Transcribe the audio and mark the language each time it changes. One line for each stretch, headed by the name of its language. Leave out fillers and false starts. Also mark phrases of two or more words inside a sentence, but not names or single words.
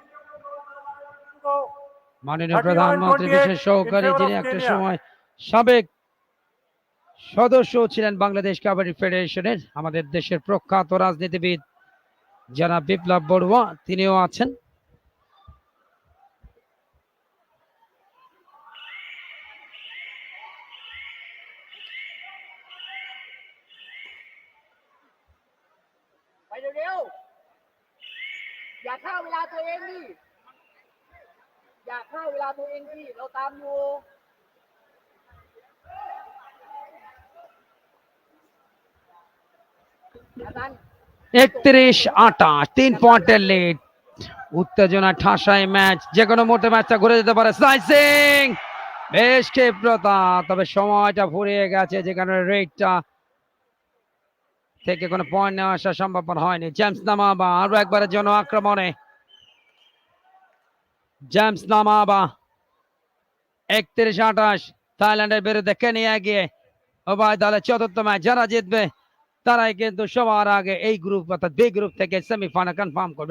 Bangla: মাননীয় প্রধানমন্ত্রী বিশেষ সহকারী যিনি একটা সময় সাবেক সদস্য ছিলেন বাংলাদেশ কাবাডি ফেডারেশনের, আমাদের দেশের প্রখ্যাত রাজনীতিবিদ জনাব বিপ্লব বড়ুয়া তিনিও আছেন।
Thai: อย่าฆ่าเวลาตัวเองดิอย่าฆ่าเวลาตัวเองดิเราตามอยู่อาจารย์
Bangla: 31-28, 3 পয়েন্টের লিড। উত্তেজনা ঠাসায় ম্যাচ, যে কোনো মুহূর্তে ম্যাচটা ঘুরে যেতে পারে। সাই সিং বেশ ক্ষিপ্রতা, তবে সময়টা ফুরিয়ে গেছে, যেখানে রেডটা থেকে কোনো পয়েন্ট নেওয়া আসা সম্ভব হয়নি। জেমস নামাবা আরো একবারের জন্য আক্রমণে, জেমস নামাবা 31-28 থাইল্যান্ডের বিরুদ্ধে কেনিয়া গিয়ে উভয় দলের চতুর্থ ম্যাচ, যারা জিতবে তারাই কিন্তু সবার আগে এই গ্রুপ অর্থাৎ বি গ্রুপ থেকে সেমিফাইনাল কনফার্ম করবে।